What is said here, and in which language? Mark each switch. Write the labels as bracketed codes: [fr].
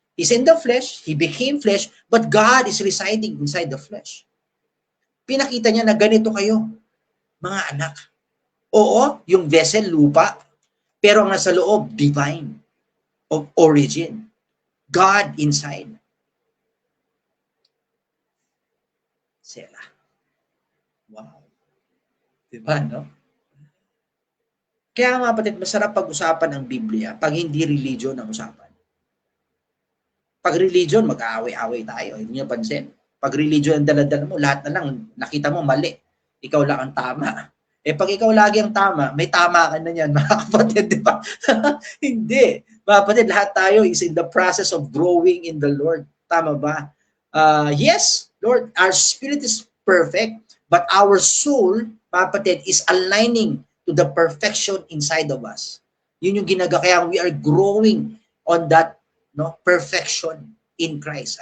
[en] He's in the flesh, He became flesh, but God is residing inside the flesh. [tl] Pinakita niya na ganito kayo, mga anak. Oo, yung vessel, lupa, pero ang nasa loob, divine, of origin. [en] God inside. [tl] Sela. Wow. Diba, no? Kaya mga kapatid, masarap pag-usapan ang Biblia pag hindi religion ang usapan. Pag religion, mag-aaway-aaway tayo. Hindi nyo pansin. Pag religion ang dala-dala mo, lahat na lang, nakita mo mali. Ikaw lang ang tama. Pag ikaw lagi ang tama, may tama ka na yan, mga kapatid, di ba? Hindi. Mga kapatid, lahat tayo [en] is in the process of growing in the Lord. [tl] Tama ba? [en] Yes, Lord, our spirit is perfect, but our soul, [tl] mga kapatid, [en] is aligning to the perfection inside of us. [tl] Yun yung kaya [en] we are growing on that perfection in Christ.